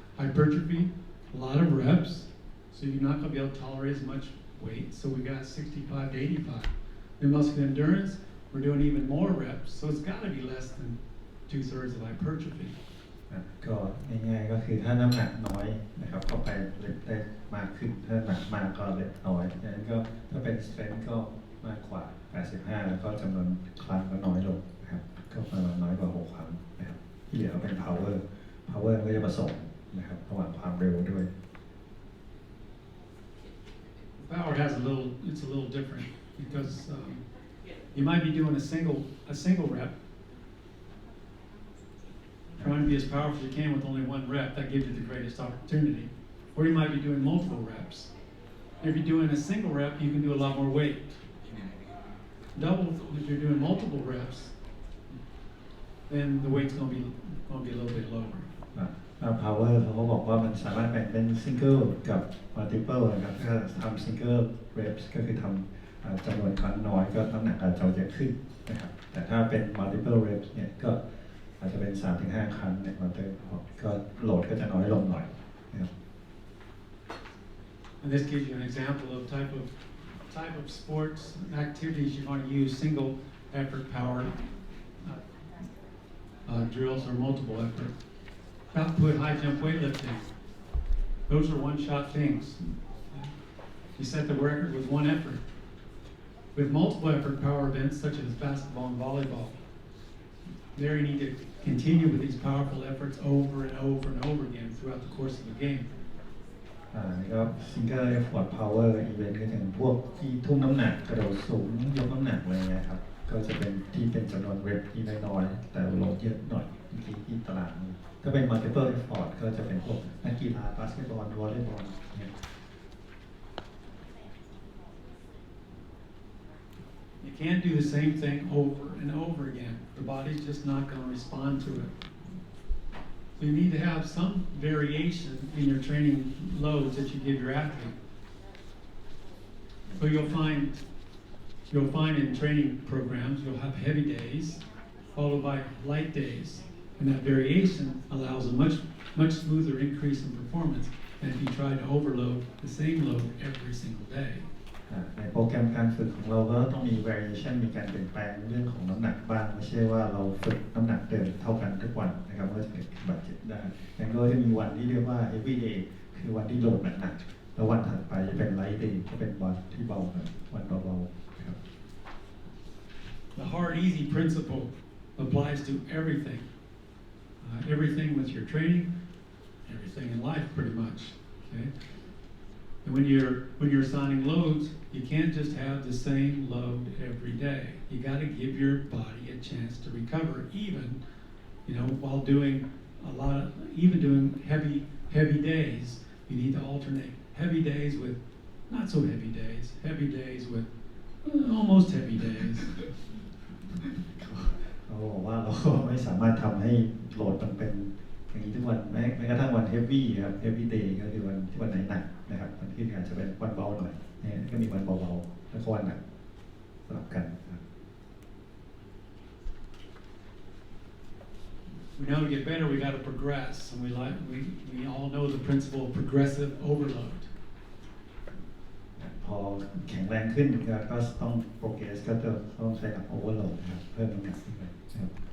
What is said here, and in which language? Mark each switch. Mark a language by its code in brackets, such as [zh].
[en] Hypertrophy, a lot of reps, so you're not going to be able to tolerate as much weight. So we got 65 to 85. In muscular endurance, we're doing even more reps, so it's got to be less than 2/3 of hypertrophy. [th] ก็ง่ายๆก็คือถ้าน้ำหนักน้อยนะครับก็ไปเล็กได้มากขึ้นถ้าน้ำหนักมากก็เล็กน้อยดังนั้นก็ถ้าเป็นสเตรนท์ก็มากกว่า85แล้วก็จำนวนครั้งก็น้อยลงนะครับก็ประมาณน้อยกว่า6ครั้งนะครับที่เหลือก็เป็น power ก็จะผสมนะครับระหว่างความเร็วด้วย [en] Power has it's a little different because you might be doing a single rep, trying to be as powerful as you can with only one rep. That gives you the greatest opportunity. Or you might be doing multiple reps. If you're doing a single rep, you can do a lot more weight. Double, if you're doing multiple reps, then the weight's going to be a little bit lower. [th] power เขาก็บอกว่ามันสามารถแบ่งเป็น single กับ multiple นะครับถ้าทำ single reps ก็คือทำจำนวนครั้งน้อยก็น้ำหนักอาจจะเยอะขึ้นนะครับแต่ถ้าเป็น multiple reps เนี่ยก็อาจจะเป็น 3-5 ครั้งเนี่ยก็โหลดก็จะน้อยลงหน่อยนะครับ [en] And this gives you an example of type of sports activities you're going to use single effort power drills or multiple effort. Output high jump weightlifting. Those are one-shot things. You set the record with one effort. With multiple effort power events such as basketball and volleyball, there you need to continue with these powerful efforts over and over and over again throughout the course of the game. [th] นี่ก็ [en] single effort power event [th] ก็อย่างพวกที่ทุ่มน้ำหนักกระโดดสูงยกน้ำหนักอะไรเงี้ยครับก็จะเป็นที่เป็นจำนวนเรปที่น้อยๆแต่โหลดเยอะหน่อยที่ตารางนี้ก็เป็น multiple effort ก็จะเป็นพวกนักกีฬาบาสเกตบอลวอลเลย์บอลเนี่ย [en] You can't do the same thing over and over again. The body's just not going to respond to it. So you need to have some variation in your training loads that you give your athlete. So you'll find in training programs, you'll have heavy days followed by light days. And that variation allows a much smoother increase in performance than if you try to overload the same load every single day. [th] ในโปรแกรมการฝึกของเราก็ต้องมี variation มีการเปลี่ยนแปลงเรื่องของน้ำหนักบ้างไม่ใช่ว่าเราฝึกน้ำหนักเดิมเท่ากันทุกวันนะครับก็จะเกิดบาดเจ็บได้อย่างเราจะมีวันที่เรียกว่า every day คือวันที่โหลดหนักๆแล้ววันถัดไปจะเป็น [en] light day [th] ก็เป็นวันที่เบาหน่อยวันเบาๆนะครับ [en] The hard easy principle applies to everything. Everything with your training, everything in life pretty much. Okay? And when you're assigning loads, you can't just have the same load every day. You got to give your body a chance to recover, even while doing doing heavy days. You need to alternate heavy days with not so heavy days with almost heavy days. [th] เขาบอกว่าเราไม่สามารถทำให้โหลดมันเป็นอย่างนี้ทุกวันแม้กระทั่งวัน heavy ครับ heavy day ก็คือวันไหนหนักนะครับวันที่อาจจะเป็นวันเบาหน่อยเนี่ยก็มีวันเบาๆแล้วก็วันหนักสลับกันครับ [en] We know to get better, we got to progress, and we all know the principle of progressive overload. [th] พอแข็งแรงขึ้นก็ต้อง progress ก็จะต้องใช้กับ overload นะครับเพิ่มน้ำหนักขึ้นไปนะครับ